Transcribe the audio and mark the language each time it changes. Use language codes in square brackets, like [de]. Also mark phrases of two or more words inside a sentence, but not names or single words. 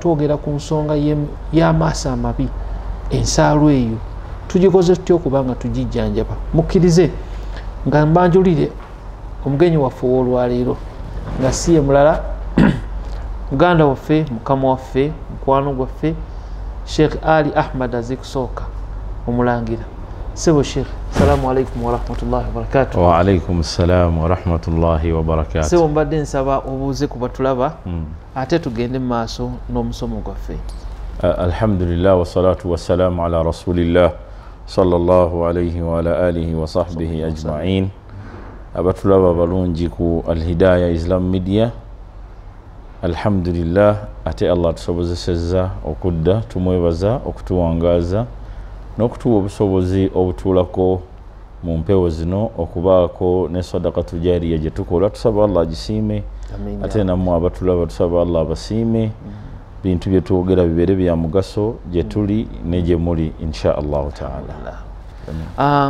[lg] twogera ku nsonga y'amaaso amabi ensaalwa eyo tugikoze tutya okuba nga tugijjanjaba mukkirize nga mbanjulire omugenyi waffe ow'olwaleero nga si ye mulala muganda waffe mukama waffe mukwano gwaffe Sheikh Ali Ahmad Azikusooka omulangira sebo Sheikh [ar] السلام عليكم ورحمة الله وبركاته وعليكم السلام ورحمة الله وبركاته [lg] sebo mbadde nsaba obuuze ku batulaba ate tugende mu maaso n'omusomo gwaffe [ar] الحمد لله والصلاة والسلام على رسول الله صلى الله عليه وعلى آله وصحبه أجمعين abatulaba [lg] balungi ku Al Hidayah Islam Media alhamdulillah ate Allah tusobozesezza okudda tumwebaza okutuwangaaza n'okutuwa obusobozi obutuulako mu mpewo zino okubaako ne [ar] صدقة جارية [lg] gye tukola tusaba Allah agisiime ate nammwe abatulaba tusaba Allah abasiime bintu bye twogera bibeere bya mugaso gye tuli ne gye muli [ar] إن شاء الله تعالى